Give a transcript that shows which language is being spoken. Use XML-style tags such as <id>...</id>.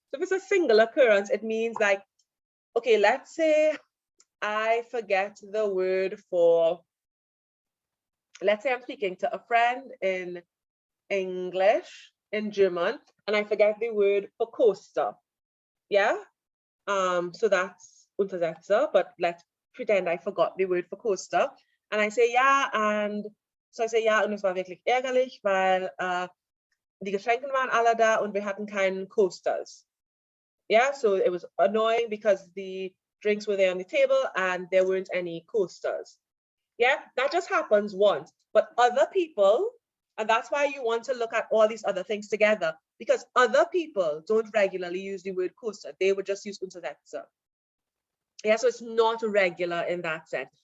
<en>So if it's a single occurrence, it means like, okay, let's say I forget the word for, let's say I'm speaking to a friend in English, in German, and I forget the word for coaster. Yeah. So that's Untersetzer, but let's pretend I forgot the word for coaster. And I say, ja, and so I say,</en> <de>ja, und es war wirklich ärgerlich, weil die Geschenke waren alle da und wir hatten keinen coasters.</de> <en>Yeah, so it was annoying because the drinks were there on the table and there weren't any coasters. Yeah, that just happens once. But other people, and that's why you want to look at all these other things together, because other people don't regularly use the word coaster. They would just use Untersetzer. Yeah, so it's not regular in that sense.</en>